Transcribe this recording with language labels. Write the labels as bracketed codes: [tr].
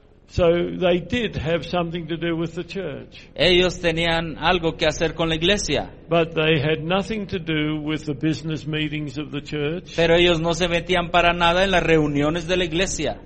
[en] So they did have something to do with the church. [es] Ellos tenían algo que hacer con la iglesia. [en] But they had nothing to do with the business meetings of the church. [es] Pero ellos no se metían para nada en las reuniones de la iglesia.